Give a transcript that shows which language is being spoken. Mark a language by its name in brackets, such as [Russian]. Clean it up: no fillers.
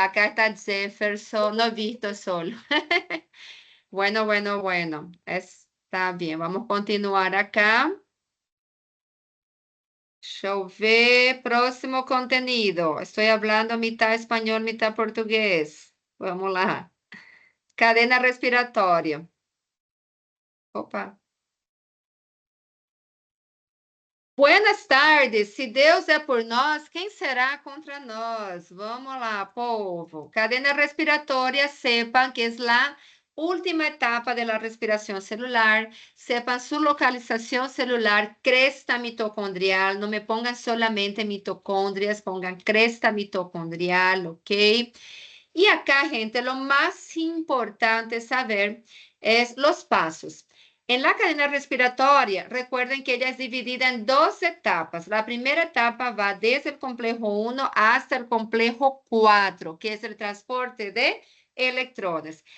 [Spanish] Acá está Jefferson, no he visto solo. Bueno. Está bien, vamos a continuar acá. [Portuguese] Deixa eu ver. [Spanish] Próximo contenido. Estoy hablando mitad español, mitad portugués. [Portuguese] Vamos lá. Cadena respiratória. Opa. [Spanish] Buenas tardes. [Portuguese] Se Deus é por nós, quem será contra nós? Vamos lá, povo. Cadena respiratória, sepan que é a última etapa da respiração celular. Sepan sua localização celular, cresta mitocondrial. [Spanish] Não me pongan solamente mitocôndrias, pongan cresta mitocondrial, ok? E acá, gente, lo más importante saber es los pasos. En la cadena respiratoria, recuerden que ella es dividida en dos etapas. La primera etapa va desde el complejo 1 hasta el complejo 4, que es el transporte de electrones.